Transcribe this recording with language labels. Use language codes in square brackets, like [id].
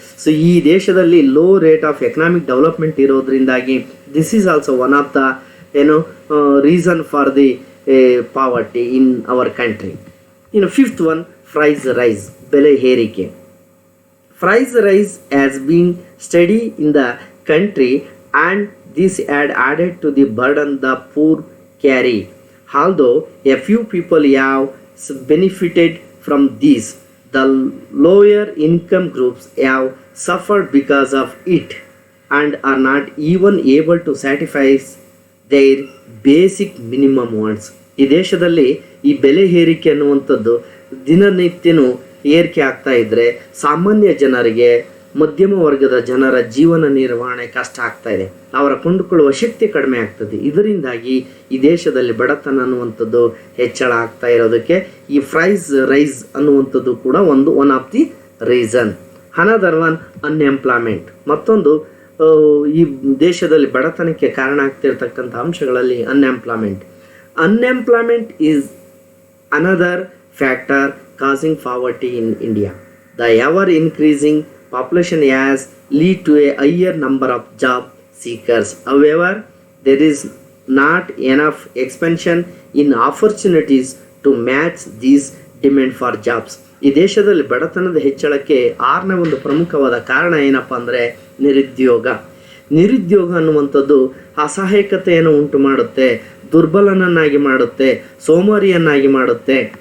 [en] so [kn] ಈ ದೇಶದಲ್ಲಿ [en] Low rate of economic development ಇರೋದ್ರಿಂದಾಗಿ this is also one of the reason for the poverty in our country. ಇನ್ನು fifth one, price rise, [kn] ಬೆಲೆ ಏರಿಕೆ. [en] Price rise has been study in the country and this had added to the burden the poor carry. Although a few people have benefited from this, the lower income groups have suffered because of it and are not even able to satisfy their basic minimum wants. [kn] ಈ ದೇಶದಲ್ಲಿ ಈ ಬೆಲೆ ಏರಿಕೆ ಅನ್ನುವಂಥದ್ದು ದಿನನಿತ್ಯನೂ ಏರಿಕೆ ಆಗ್ತಾ ಇದ್ದರೆ ಸಾಮಾನ್ಯ ಜನರಿಗೆ, ಮಧ್ಯಮ ವರ್ಗದ ಜನರ ಜೀವನ ನಿರ್ವಹಣೆ ಕಷ್ಟ ಆಗ್ತಾ ಇದೆ. ಅವರ ಕೊಂಡುಕೊಳ್ಳುವ ಶಕ್ತಿ ಕಡಿಮೆ ಆಗ್ತದೆ. ಇದರಿಂದಾಗಿ ಈ ದೇಶದಲ್ಲಿ ಬಡತನ ಅನ್ನುವಂಥದ್ದು ಹೆಚ್ಚಳ ಆಗ್ತಾ ಇರೋದಕ್ಕೆ ಈ ಪ್ರೈಸ್ ರೈಸ್ ಅನ್ನುವಂಥದ್ದು ಕೂಡ [en] One of the reason. Another one unemployment. [kn] ಮತ್ತೊಂದು ಈ ದೇಶದಲ್ಲಿ ಬಡತನಕ್ಕೆ ಕಾರಣ ಆಗ್ತಿರ್ತಕ್ಕಂಥ ಅಂಶಗಳಲ್ಲಿ [en] Unemployment is another factor causing poverty in India. The ever increasing population has lead to a higher number of job seekers. However, there is not enough expansion in opportunities to match these demand for jobs. [kn] ಈ ದೇಶದಲ್ಲಿ ಬಡತನದ ಹೆಚ್ಚಳಕ್ಕೆ ಆರನೇ ಒಂದು ಪ್ರಮುಖವಾದ ಕಾರಣ ಏನಪ್ಪ ಅಂದರೆ ನಿರುದ್ಯೋಗ ಅನ್ನುವಂಥದ್ದು ಅಸಹಾಯಕತೆಯನ್ನು ಉಂಟು ಮಾಡುತ್ತೆ, ದುರ್ಬಲನನ್ನಾಗಿ ಮಾಡುತ್ತೆ, ಸೋಮಾರಿಯನ್ನಾಗಿ ಮಾಡುತ್ತೆ.